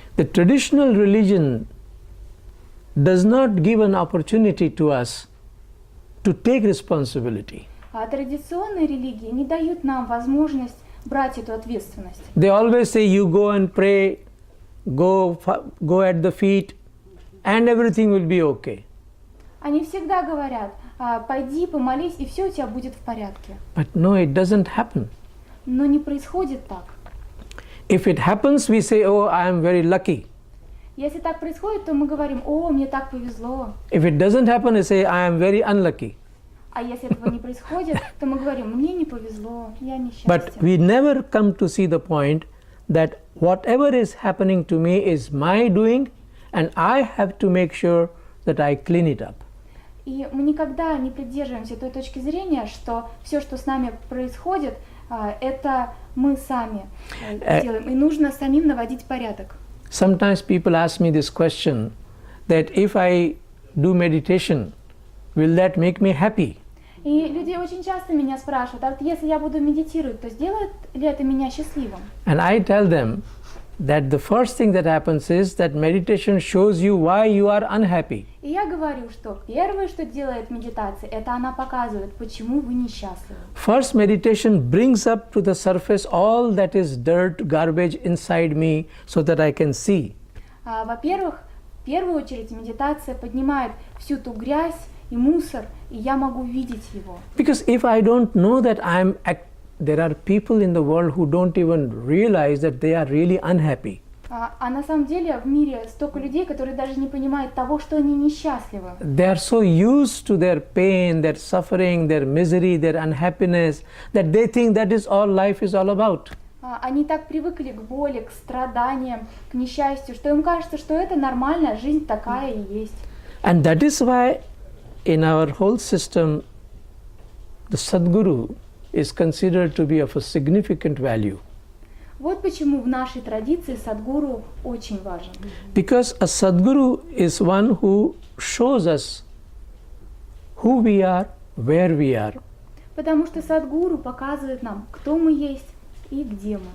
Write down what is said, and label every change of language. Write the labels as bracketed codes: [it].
[en] The traditional religion does not give an opportunity to us to take responsibility. [ru] Традиционные религии не дают нам возможность брать эту ответственность. [en] They always say you go and pray, go at the feet, and everything will be okay. [ru] Они всегда говорят, пойди, помолись, и все у тебя будет в порядке. [en] But no, it doesn't happen. [ru] Но не происходит так. [en] If it happens, we say, oh, I am very lucky. [ru] Если так происходит, то мы говорим, о, мне так повезло. [en] If it doesn't happen, we say, I am very unlucky. [ru] А если этого не происходит, то мы говорим, мне не повезло, я несчастен. [en] But we never come to see the point that whatever is happening to me is my doing, and I have to make sure that I clean it up. [ru] И мы никогда не придерживаемся той точки зрения, что все, что с нами происходит, это мы сами делаем. И нужно самим наводить порядок. [en] Sometimes people ask me this question, that if I do meditation, will that make me happy? [ru] И люди очень часто меня спрашивают, а вот если я буду медитировать, то сделает ли это меня счастливым? [en] And I tell them that the first thing that happens is that meditation shows you why you are unhappy. [ru] И я говорю, что первое, что делает медитация, это она показывает, почему вы несчастливы. [en] First, meditation brings up to the surface all that is dirt, garbage inside me so that I can see. [ru] Во-первых, в первую очередь медитация поднимает всю ту грязь и мусор, и я могу видеть его. [en] Because if I don't know that there are people in the world who don't even realize that they are really unhappy. [ru] А на самом деле в мире столько людей, которые даже не понимают того, что они несчастливы. [en] They are so used to their pain, their suffering, their misery, their unhappiness, that they think that is all life is all about. [ru] Они так привыкли к боли, к страданиям, к несчастью, что им кажется, что это нормально, жизнь такая и есть. [en] And that is why in our whole system, the Sadguru is considered to be of a significant value. [ru] Вот почему в нашей традиции Садгуру очень важен. [en] Because a Sadguru is one who shows us who we are, where we are. [ru] Потому что Садгуру показывает нам, кто мы есть и где мы.